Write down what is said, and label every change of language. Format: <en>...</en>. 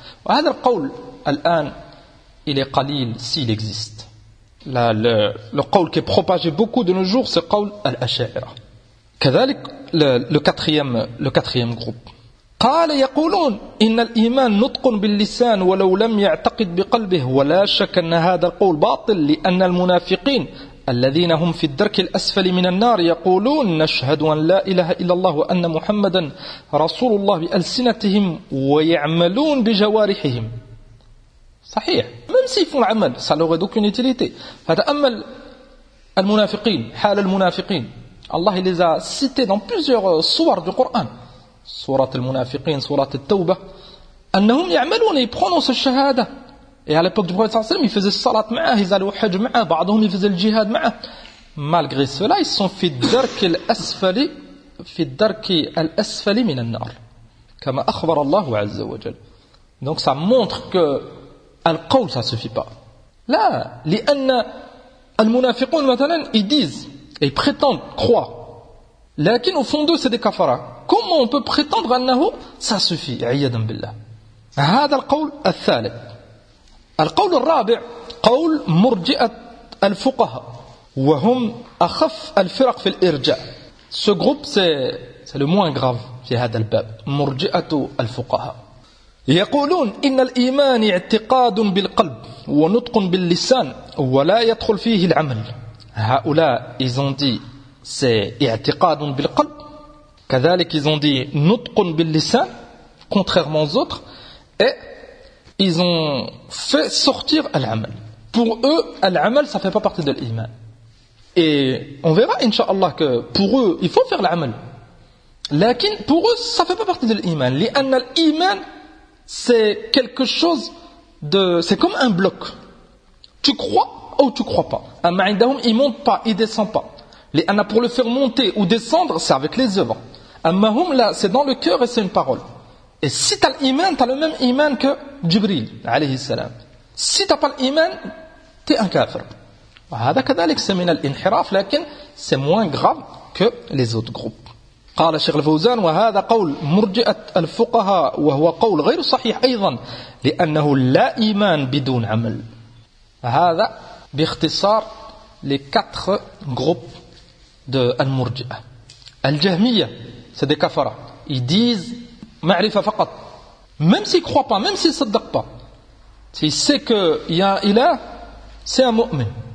<ar>وهذا القول الآن</ar> <fr>il est qalil s'il existe. Là, le qawl qui est propagé beaucoup de nos jours, c'est qawl al-ash'ira. كذلك le quatrième groupe.</fr> <ar>قال يقولون إن الإيمان نطق باللسان ولو لم يعتقد بقلبه ولا شك أن هذا القول باطل لأن المنافقين الذين هم في الدرك الأسفل من النار يقولون نشهد أن لا إله إلا الله وأن محمدا رسول الله بألسنتهم ويعملون بجوارحهم. صحيح.</ar> <fr>Même s'ils font l'amal, ça n'aurait d'aucune utilité.</fr> <ar>فتأمل المنافقين, حال المنافقين.</ar> <fr>Allah les a cités dans plusieurs sourates du Coran. Sourate المنافقين, sourate التوبه.</fr> <ar>أنهم يعملون,</ar> <fr>ils prononcent</fr> <ar>الشهادة.</ar> <fr>Et à l'époque du Prophète, ils faisaient salat ma'ah, ils allaient au hajj ma'ah, بعضهم ils faisaient le jihad ma'ah. Malgré cela, ils sont</fr> <ar>في الدرك الأسفلي, في الدرك الأسفلي من النار. كما أخبر الله عز وجل.</ar> <fr>Donc ça montre que القول ça suffit pas.</fr> <ar>لا, لأن المنافقون مثلا</ar> <fr>ils disent et ils prétendent croire, لكن au fond d'eux c'est des kafara. Comment on peut prétendre أنه ça suffit,</fr> <ar>عيادا بالله. هذا القول الثالث. القول الرابع قول مرجئة الفقهاء وهم أخف الفرق في الإرجاء.</ar> <fr>Ce groupe c'est le moins grave</fr> <ar>في هذا الباب. مرجئة الفقهاء يقولون إن الإيمان اعتقاد بالقلب ونطق باللسان ولا يدخل فيه العمل. هؤلاء</ar> <fr>ils ont dit</fr> <ar>c'est i'tiqadun bil qalb.</ar> <fr>Kadhalik, ils ont dit</fr> <ar>nutqun bil lisan,</ar> <fr>contrairement aux autres, et ils ont fait sortir al-amal. Pour eux, al-amal, ça ne fait pas partie de l'iman. Et on verra, inshallah, que pour eux, il faut faire l'amal. Lakin, pour eux, ça ne fait pas partie de l'iman. L'an al-iman, c'est quelque chose de. C'est comme un bloc. Tu crois ou tu ne crois pas. Amma'indahum, il ne monte pas, il ne descend pas. L'an pour le faire monter ou descendre, c'est avec les œuvres. Amma'hum, là, c'est dans le cœur et c'est une parole. Et si tu as l'iman, tu as le même iman que Jibril, alayhi salam. Si tu n'as pas l'iman, tu es un kafir.</fr> <ar>هذا كذلك سمينا الانحراف لكن</ar> <fr>c'est moins grave que les autres groupes.</fr> <ar>قال الشيخ الفوزان وهذا قول مرجئة الفقهاء وهو قول غير صحيح أيضا لأنه لا إيمان بدون عمل. هذا باختصار لكتخ جروب de المرجئة.</ar> <fr>الجهمية c'est des كفرة. Ils disent</fr> <ar>معرفة فقط.</ar> <fr>Même s'ils ne croient pas, même s'ils ne صدق pas. S'ils savent qu'il y a un ilah, c'est un mu'min.</fr>